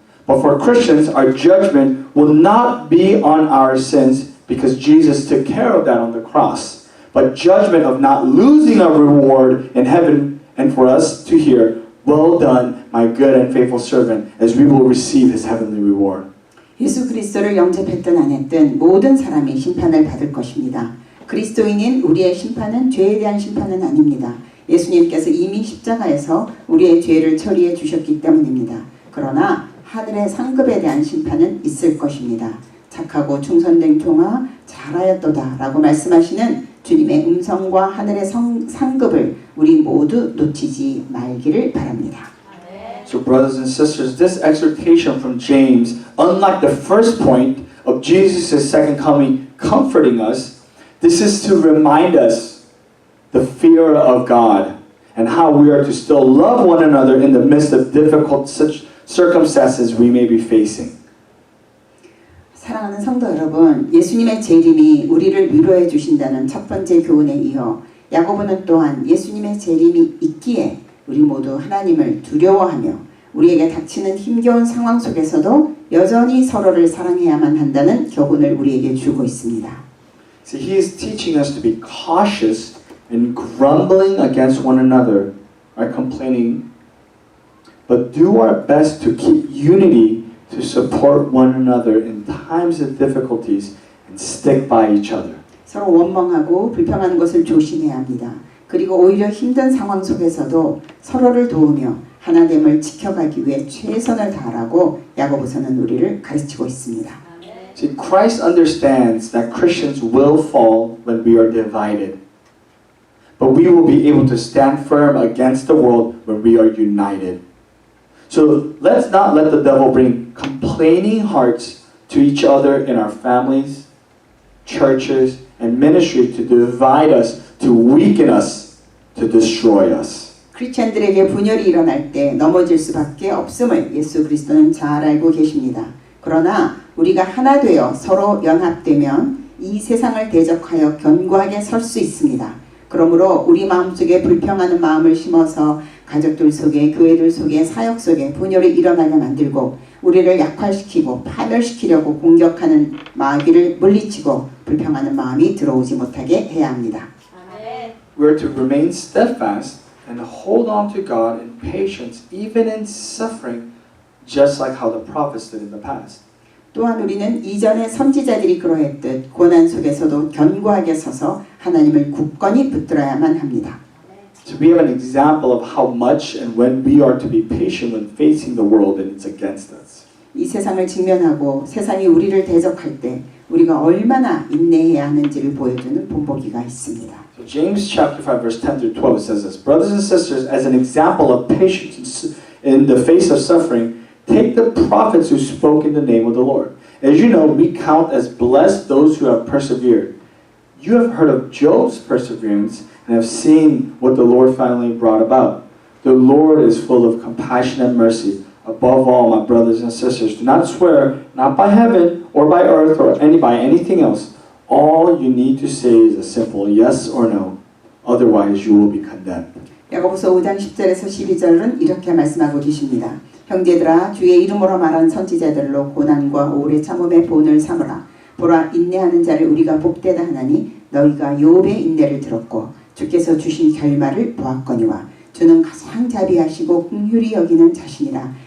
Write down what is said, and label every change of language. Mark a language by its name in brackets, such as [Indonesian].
[English] But for Christians, our judgment will not be on our sins because Jesus took care of that on the cross. But judgment of not losing our reward in heaven and for us to hear, well done, my good and faithful servant, as we will receive his heavenly reward. [Korean] 예수 그리스도를 영접했든 안 했든 모든 사람이 심판을 받을 것입니다. 그리스도인인 우리의 심판은 죄에 대한 심판은 아닙니다. 예수님께서 이미 십자가에서 우리의 죄를 처리해 주셨기 때문입니다. 그러나 하늘의 상급에 대한 심판은 있을 것입니다. 착하고 충성된 종아 잘하였도다 라고 말씀하시는 주님의 음성과 하늘의 상급을 우리 모두 놓치지 말기를 바랍니다. [English] So brothers and sisters, this exhortation from James, unlike the first point of Jesus' second coming comforting us, this is to remind us the fear of God and how we are to still love one another in the midst of difficult circumstances we may be facing. [Korean] 사랑하는 성도 여러분, 예수님의 재림이 우리를 위로해 주신다는 첫 번째 교훈에 이어 야고보는 또한 예수님의 재림이 있기에 우리 모두 하나님을 두려워하며 우리에게 닥치는 힘겨운 상황 속에서도 여전히 서로를 사랑해야만 한다는 교훈을 우리에게 주고 있습니다. [English] See, he is teaching us to be cautious and grumbling against one another or complaining, but do our best to keep unity to support one another in times of difficulties and stick by each other. [Korean] 서로 원망하고 불평하는 것을 조심해야 합니다. 그리고 오히려 힘든 상황 속에서도 서로를 도우며 하나됨을 지켜가기 위해 최선을 다하라고 야고보서는 우리를 가르치고 있습니다. [English] See, Christ understands that Christians will fall when we are divided. But we will be able to stand firm against the world when we are united. So let's not let the devil bring complaining hearts to each other in our families, churches, and ministry to divide us, to weaken us, to destroy us. [Korean] 크리스천들에게 분열이 일어날 때 넘어질 수밖에 없음을 예수 그리스도는 잘 알고 계십니다. 그러나 우리가 하나 되어 서로 연합되면 이 세상을 대적하여 견고하게 설 수 있습니다. 그러므로 우리 마음속에 불평하는 마음을 심어서 가족들 속에, 교회들 속에, 사역 속에 분열이 일어나게 만들고 우리를 약화시키고 파멸시키려고 공격하는 마귀를 물리치고 불평하는 마음이 들어오지 못하게 해야 합니다. [English] We are to remain steadfast and hold on to God in patience even in suffering, just like how the prophets did in the past. [Korean] 또한 우리는 이전의 선지자들이 그러했듯 고난 속에서도 견고하게 서서 하나님을 굳건히 붙들어야만 합니다. [English] So we have an example of how much and when we are to be patient when facing the world and it's against us. [Korean] 이 세상을 직면하고 세상이 우리를 대적할 때 우리가 얼마나 인내해야 하는지를 보여주는 본보기가 있습니다. [English] So James chapter 5 verse 10 through 12 says this, Brothers and sisters, as an example of patience in the face of suffering, take the prophets who spoke in the name of the Lord. As you know, we count as blessed those who have persevered. You have heard of Job's perseverance and have seen what the Lord finally brought about. The Lord is full of compassion and mercy. Above all, my brothers and sisters, do not swear, not by heaven or by earth or by anything else. All you need to say is a simple yes or no. Otherwise, you will be condemned. [Korean] 야고보서 5장 10절에서 12절은 이렇게 말씀하고 계십니다. 형제들아, 주의 이름으로 말한 선지자들로 고난과 오래 참음의 본을 삼으라. 보라, 인내하는 자를 우리가 복되다 하나니 너희가 욥의 인내를 들었고 주께서 주신 결말을 보았거니와 주는 가장 자비하시고 긍휼히 여기는 자신이라.